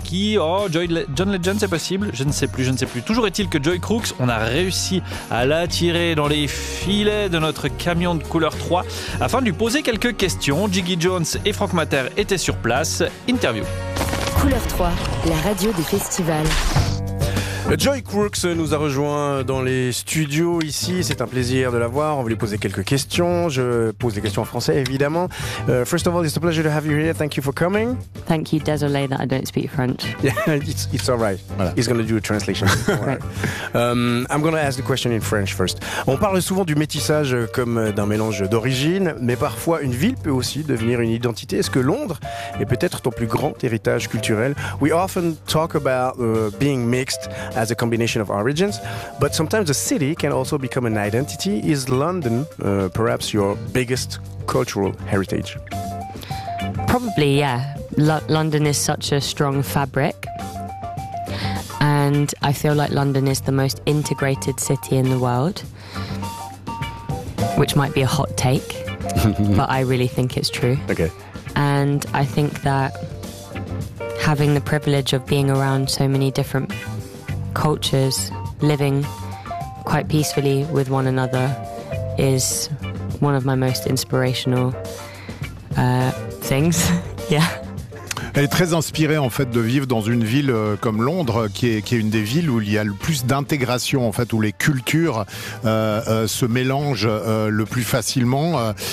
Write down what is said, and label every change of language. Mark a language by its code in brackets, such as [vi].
[fr] qui John Legend, c'est possible? Je ne sais plus. Toujours est-il que Joey Crooks, on a réussi à l'attirer dans les filets de notre camion de couleur 3 afin de lui poser quelques questions. Jiggy Jones et Franck Mater étaient sur place. Interview. Couleur 3, la radio des festivals. Joey Crooks nous a rejoint dans les studios ici, c'est un plaisir de l'avoir, on voulait poser quelques questions, je pose des questions en français évidemment. [en] First of all, it's a pleasure to have you here, thank you for coming. Thank you, [fr] désolé [en] that I don't speak French. Yeah, it's alright, voilà. He's going to do a translation. I'm going to ask the question in French first. [fr] On parle souvent du métissage comme d'un mélange d'origine, mais parfois une ville peut aussi devenir une identité. Est-ce que Londres est peut-être ton plus grand héritage culturel? [en] We often talk about being mixed as a combination of origins, but sometimes a city can also become an identity. Is London perhaps your biggest cultural heritage? Probably, yeah. London is such a strong fabric, and I feel like London is the most integrated city in the world, which might be a hot take, but I really think it's true. Okay. And I think that having the privilege of being around so many different cultures living quite peacefully with one another is one of my most inspirational things. Yeah. [fr] Elle est très inspirée en fait de vivre dans une ville comme Londres, qui est une des villes où il y a le plus d'intégration en fait, où les cultures se mélangent le plus facilement.